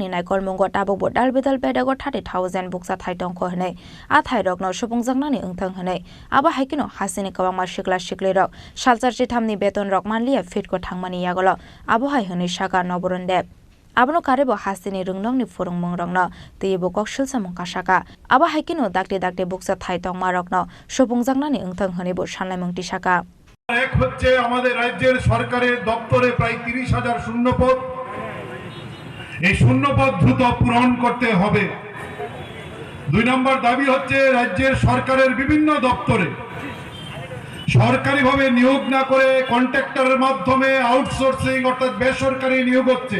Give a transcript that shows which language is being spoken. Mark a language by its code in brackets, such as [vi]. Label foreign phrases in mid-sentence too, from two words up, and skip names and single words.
[trp] naikol mungo tabok bodal bedal bedago 30,000 buksa thaitong ko hnai a thairok no supungjakna ni ungthang hnai aba haikino hasini kawangma shikla shikle rok salchar chithamni beton rok manliya fit ko thangmani yagolo abo hai hnai shaka noborondep abno karebo hasini rungnong ni furungmung rokno teibo kokshil samong kasaka aba haikino dakte buksa thaitong marokno supungjakna ni ungthang hnai bo sanlaimung ti shaka [bn] এক হচ্ছে আমাদের রাজ্যের সরকারের দপ্তরে প্রায় 30,000 শূন্যপদ, এই শূন্যপদ দ্রুত পূরণ করতে হবে। 2 নম্বর দাবি হচ্ছে রাজ্যের সরকারের বিভিন্ন দপ্তরে সরকারিভাবে নিয়োগ না করে কন্ট্রাক্টরের মাধ্যমে আউটসোর্সিং অর্থাৎ বেসরকারি নিয়োগ হচ্ছে।